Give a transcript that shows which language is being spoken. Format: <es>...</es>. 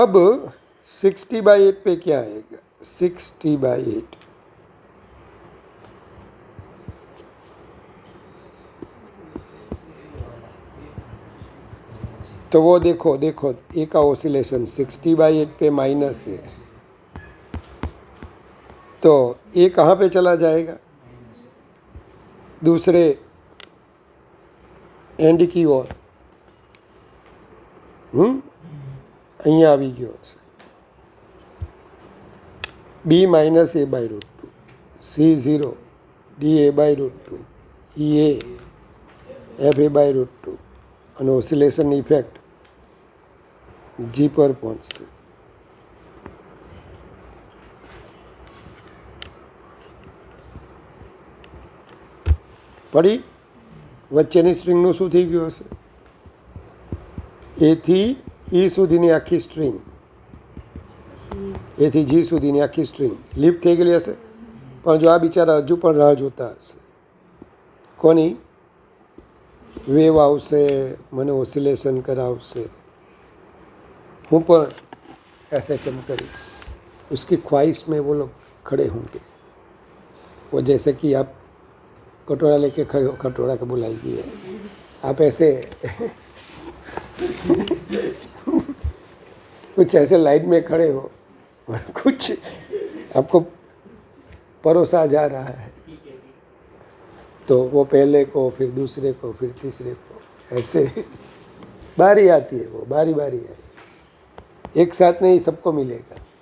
<hi>अब 6t/8 पे क्या आएगा, 6t/8 तो वो देखो देखो ए का ऑसिलेशन 6t/8 पे माइनस है, तो ए कहाँ पे चला जाएगा, दूसरे एंड की ओर।</hi> <gu>અહીંયા આવી ગયો હશે b minus a/√2 c0 da/√2 ea fa/√2 અને ઓસિલેશન ઇફેક્ટ g પર પહોંચશે। પડી વચ્ચેની સ્ટ્રિંગનું શું થઈ ગયું હશે, એથી ઈ સુધીની આખી સ્ટ્રિંગ, એથી જી સુધીની આખી સ્ટ્રિંગ લિફ્ટ થઈ ગયેલી હશે। પણ જો આ બિચારા હજુ પણ રાહ જોતા હશે કોની, વેવ આવશે, મને ઓસિલેશન કરાવશે, હું પણ एसएचएम करीश,</gu> <hi>उसकी ख्वाहिश में वो लोग खड़े होंगे। वो जैसे कि आप कटोरा लेके खड़े हो, कटोरा के बुलाइए, आप ऐसे कुछ ऐसे लाइन में खड़े हो और कुछ आपको परोसा जा रहा है, तो वो पहले को, फिर दूसरे को, फिर तीसरे को, ऐसे बारी आती है, वो बारी बारी है, एक साथ नहीं सबको मिलेगा।</hi>